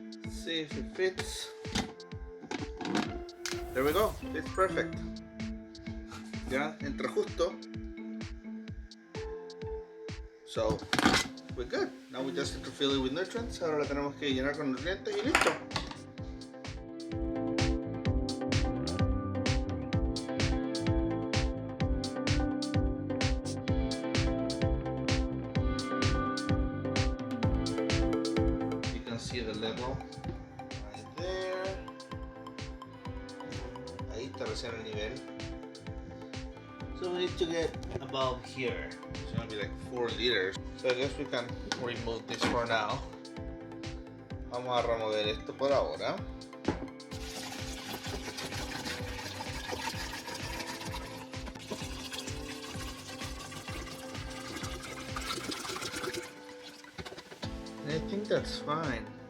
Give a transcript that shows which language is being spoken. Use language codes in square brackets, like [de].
[en] See if it fits. There we go, it's perfect. [es] Ya, entra justo. [en] So, we're good. Now we just have to fill it with nutrients. [es] Ahora la tenemos que llenar con nutrientes y listo. [en] You can see the level right there. [es] Ahí está recién el nivel. [en] So we need to get above here. It's gonna be like 4 liters. So I guess we can remove this for now. [es] Vamos a remover esto por ahora. [en] And I think that's fine.